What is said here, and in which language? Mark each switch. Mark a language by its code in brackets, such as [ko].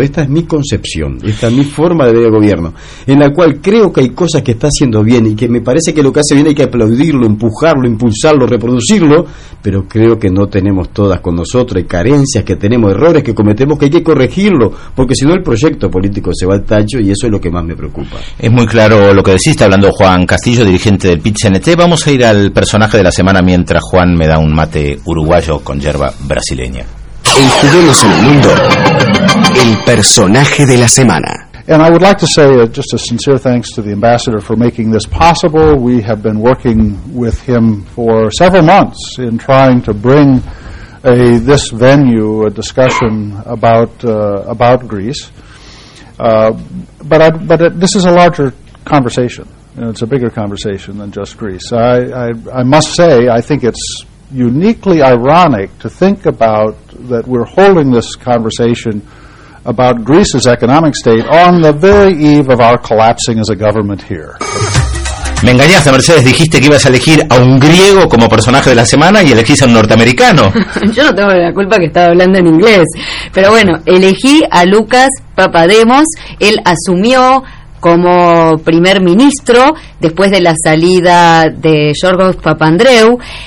[es] Esta es mi concepción, esta es mi forma de ver el gobierno, en la cual creo que hay cosas que está haciendo bien y que me parece que lo que hace bien hay que aplaudirlo, empujarlo, impulsarlo, reproducirlo, pero creo que no tenemos todas con nosotros, hay carencias que tenemos, errores que cometemos, que hay que corregirlo, porque si no el proyecto político se va al tacho. Y eso es lo que más me preocupa. Es muy claro lo que decís. Está hablando Juan Castillo, dirigente del PIT-CNT. Vamos a ir al personaje de la semana mientras Juan me da un mate uruguayo con yerba brasileña. El juguemos en el mundo. El personaje de la semana. [en] And I would like to say just a sincere thanks to the ambassador for making this possible. We have been working with him for several months in trying to bring this venue a discussion about Greece. But this is a larger conversation, and it's a bigger conversation than just Greece. I must say, I think it's uniquely ironic to think about that we're holding this conversation about Greece's economic state on the very eve of our collapsing as a government here. [es] Me engañaste, Mercedes, dijiste que ibas a elegir a un griego como personaje de la semana y elegís a un norteamericano. Yo no tengo la culpa que estaba hablando en inglés. Pero bueno, elegí a Lucas Papademos. Él asumió como primer ministro después de la salida de Yorgos Papandreou.